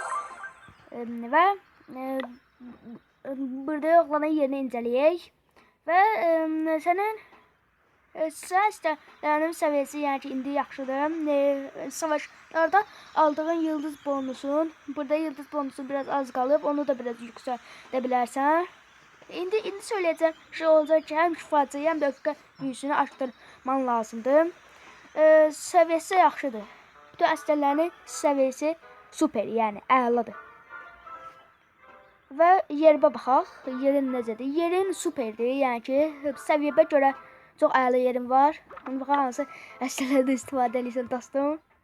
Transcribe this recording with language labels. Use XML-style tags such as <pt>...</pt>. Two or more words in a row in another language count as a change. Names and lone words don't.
<az>Və burada oğlanın yerini incələyək. Və sənin istəklərinin səviyyəsi yəni ki, indi yaxşıdır.</az> <tr>Savaşlarda aldığın yıldız bonusun, burada yıldız bonusun</tr> <az>biraz az qalıb, onu da biraz yüksəldə bilərsən.</az> <tr>İndi söyleyeceğim şey olacak ki hem şifacı hem de öfke büyüsünü arttırman lazımdır.</tr> <az>Seviyesi yaxşıdır. Bütün əsgərlərin seviyesi super, yəni əladır. Və yerimə baxaq. Yerin necədir? Yerin superdir. Yəni ki, səviyyəyə görə çox əla yerim var. Bax hansı əsgərlərdən istifadə edirsən dostum?</az>